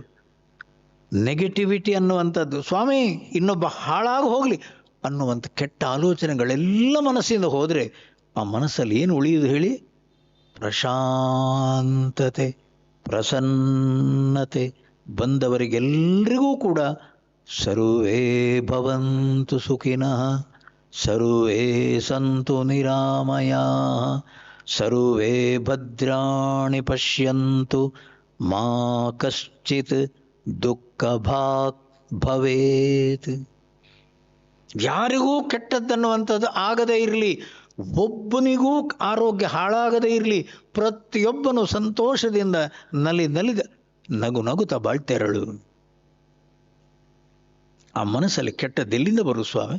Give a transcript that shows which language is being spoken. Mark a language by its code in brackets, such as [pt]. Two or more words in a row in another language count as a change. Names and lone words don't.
[kn] ನೆಗೆಟಿವಿಟಿ ಅನ್ನುವಂಥದ್ದು, ಸ್ವಾಮಿ ಇನ್ನೊಬ್ಬ ಹಾಳಾಗಿ ಹೋಗಲಿ ಅನ್ನುವಂಥ ಕೆಟ್ಟ ಆಲೋಚನೆಗಳೆಲ್ಲ ಮನಸ್ಸಿಂದ ಹೋದರೆ ಆ ಮನಸ್ಸಲ್ಲಿ ಏನು ಉಳಿಯುವುದು ಹೇಳಿ? ಪ್ರಶಾಂತತೆ, ಪ್ರಸನ್ನತೆ. ಬಂದವರಿಗೆಲ್ಲರಿಗೂ ಕೂಡ [sa] ಸರ್ವೇ ಭವಂತು ಸುಖಿನಃ, ಸರ್ವೇ ಸಂತು ನಿರಾಮಯಾಃ, ಸರ್ವೇ ಭದ್ರಾಣಿ ಪಶ್ಯಂತು ಮಾ ಕಶ್ಚಿತ್ ದುಃಖಭಾಗ್ ಭವೇತ್. [kn] ಯಾರಿಗೂ ಕೆಟ್ಟದ್ದನ್ನುವಂಥದ್ದು ಆಗದೇ ಇರಲಿ, ಒಬ್ಬನಿಗೂ ಆರೋಗ್ಯ ಹಾಳಾಗದೇ ಇರಲಿ, ಪ್ರತಿಯೊಬ್ಬನು ಸಂತೋಷದಿಂದ ನಲಿದ ನಗುತ್ತಾ ಬಾಳ್ತೆರಳು. ಆ ಮನಸ್ಸಲ್ಲಿ ಕೆಟ್ಟದ್ದೆಲ್ಲಿಂದ ಬರು ಸ್ವಾಮಿ?